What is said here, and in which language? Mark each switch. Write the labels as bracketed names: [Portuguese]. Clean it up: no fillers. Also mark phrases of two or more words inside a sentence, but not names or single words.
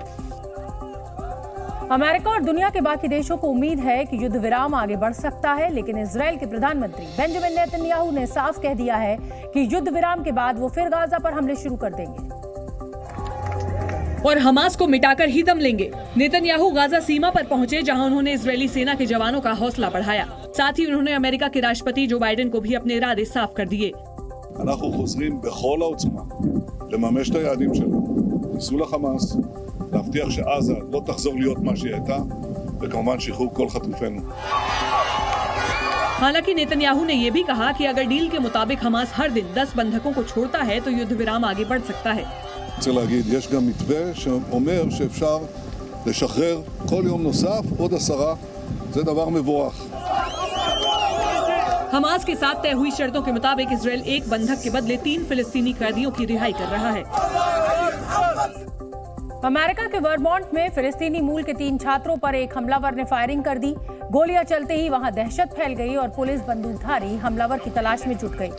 [Hindi] अमेरिका और दुनिया के बाकी देशों को उम्मीद है कि युद्ध विराम आगे बढ़ सकता है, लेकिन इजरायल के प्रधानमंत्री बेंजामिन नेतन्याहू ने साफ कह दिया है कि युद्ध विराम के बाद वो फिर गाजा पर हमले शुरू कर देंगे और हमास को मिटाकर ही दम लेंगे। नेतन्याहू गाजा सीमा पर पहुंचे, जहां उन्होंने इजरायली सेना के जवानों का हौसला बढ़ाया। साथ ही उन्होंने अमेरिका के राष्ट्रपति जो बाइडेन को भी अपने इरादे साफ कर दिए। [Hebrew] אנחנו חוזרים בכל העוצמה לממש את היעדים שלנו, חיסול החמאס, להבטיח שעזה לא תחזור להיות מה שהיא הייתה, וכמובן שחרור כל חטופינו। [Hindi] हालांकि नेतन्याहू ने यह भी कहा कि अगर डील के मुताबिक हमास हर दिन 10 बंधकों को छोड़ता है तो युद्ध विराम आगे बढ़ सकता है। [Hebrew] רוצה להגיד, יש גם מתווה שאומר שאפשר לשחרר כל יום נוסף עוד 10, זה דבר מבורך। [Hindi] हमास के साथ तय हुई शर्तों के मुताबिक इजरायल एक बंधक के बदले 3 फिलिस्तीनी कैदियों की रिहाई कर रहा है। अमेरिका के वर्मोंट में फिलिस्तीनी मूल के 3 छात्रों पर एक हमलावर ने फायरिंग कर दी। गोलियां चलते ही वहां दहशत फैल गई और पुलिस बंदूकधारी हमलावर की तलाश में जुट गई।